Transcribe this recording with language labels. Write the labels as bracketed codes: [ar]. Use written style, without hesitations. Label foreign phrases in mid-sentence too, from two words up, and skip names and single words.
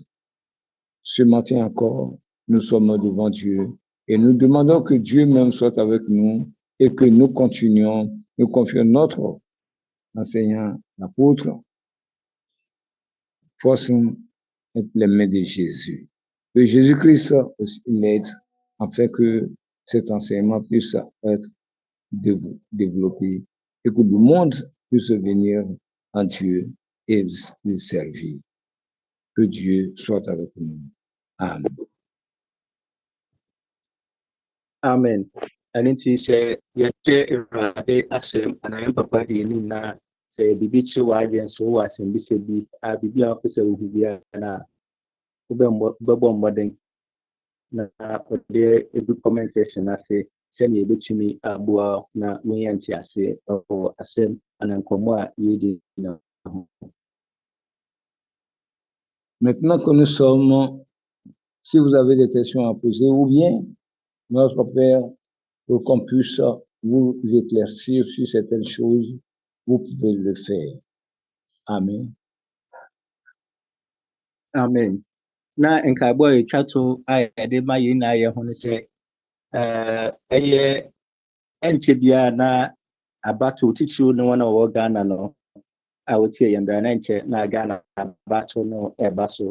[fr] Ce matin encore, nous sommes devant Dieu et nous demandons que Dieu même soit avec nous et que nous continuions, nous confions notre enseignant, l'apôtre, Forson entre les mains de Jésus. Que Jésus-Christ aussi l'aide afin que cet enseignement puisse être développé et que le monde puisse venir en Dieu et le servir. Que Dieu soit avec nous. Amen. Amen. [ak] Ɛno nti sɛ yɛhyɛ Awurade asɛm anaa yɛn papa deɛ anim na sɛ biribi kyerɛ w'adwene nso wɔ asɛmbisa bi a biribi a wopɛ sɛ wohu biara na wobɛbɔ mmɔden na wode ɛdu [en] comment section [ak] ase sɛnea yɛbɛtumi aboa na wonya nteaseɛ ɛwɔ asɛm anaa nkɔmmɔ a yɛdi na ho. [fr] Maintenant que nous sommes, si vous avez des questions à poser, ou bien notre Père, pour qu'on puisse vous éclaircir sur certaines choses, vous pouvez le faire. Amen. Amen. [ak] Na nkabɔ a etwa to a yɛde ma yɛn na yɛ ho no sɛ ɛyɛ ɛnkyɛ biara na abato titiriw ne wɔn a wɔwɔ Ghana no a wotie yɛn bɛrɛ na nkyɛ na Ghana abato no ɛba so.